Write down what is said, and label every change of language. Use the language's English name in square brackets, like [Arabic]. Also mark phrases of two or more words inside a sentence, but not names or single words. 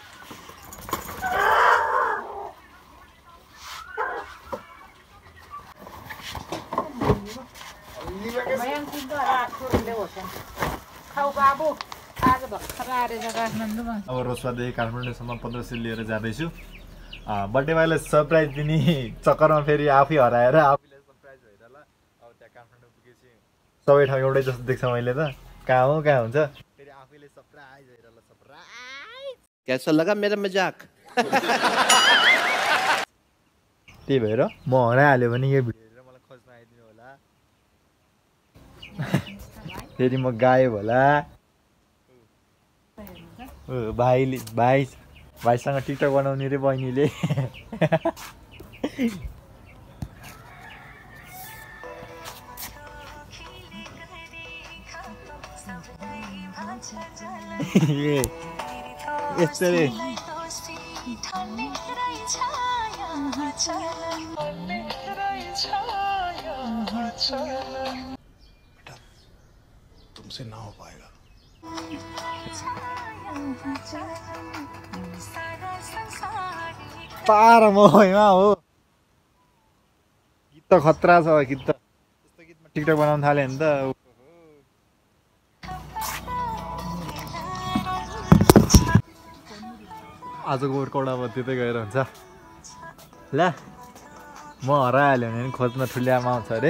[Nepali] अब रोसपादेखि काठमाडौँसम्म 1500 लिएर जाँदैछु। बर्थडे बोयलाई सरप्राइज दिने चक्करमा फेरि आफै हराएर आफैलाई सरप्राइज भएर ल। अब त्यहाँ काठमाडौँ पुगेपछि सबै ठाउँ एउटै जस्तो देख्छ मैले त। कहाँ हो कहाँ हुन्छ फेरि आफैले सरप्राइज भएर ल। सरप्राइज [Hindi] कैसा लगा मेरा मजाक? [Nepali] त्यही भएर म हराइहाल्यो भने यो भिडियो हेरेर मलाई खोज्न आइदिनु होला। फेरि म गायब होला। भाइसँग टिकटक बनाउने रे बहिनीले यसरी [Hindi] तुमसे ना हो पाएगा। [Nepali] पार ममा हो गीत त खतरा छ। गीत त यस्तो गीतमा टिकटक बनाउन थाल्यो भने त आजको वर्कआउट अब त्यतै गएर हुन्छ। ल म हराइहाल्यो भने खोज्न ठुली आमा आउँछ अरे।